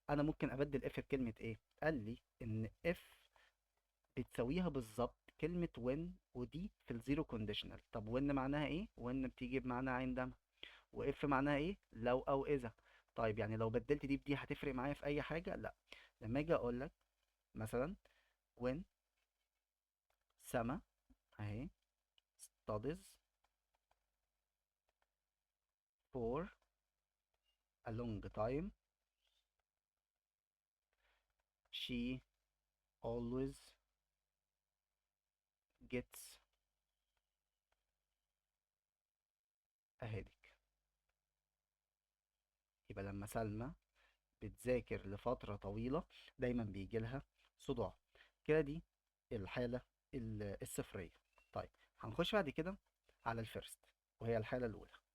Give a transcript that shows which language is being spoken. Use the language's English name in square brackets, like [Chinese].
[Arabic] انا ممكن ابدل اف بكلمة ايه؟ قال لي ان اف بتساويها بالظبط كلمة when، ودي في الزيرو كونديشنال. طب when معناها ايه؟ when بتيجي بمعنى عندما، واف معناها ايه؟ لو او اذا. طيب يعني لو بدلت دي بدي هتفرق معايا في اي حاجة؟ لا. لما اجي اقول لك مثلا [English] when سما [Arabic] اهي [English] studies for a long time, she always gets a headache. [Arabic] يبقى لما سلمى بتذاكر لفترة طويلة دايما بيجي لها صداع. كده دي الحالة الصفرية. طيب هنخش بعد كده على الفيرست، وهي الحالة الأولى.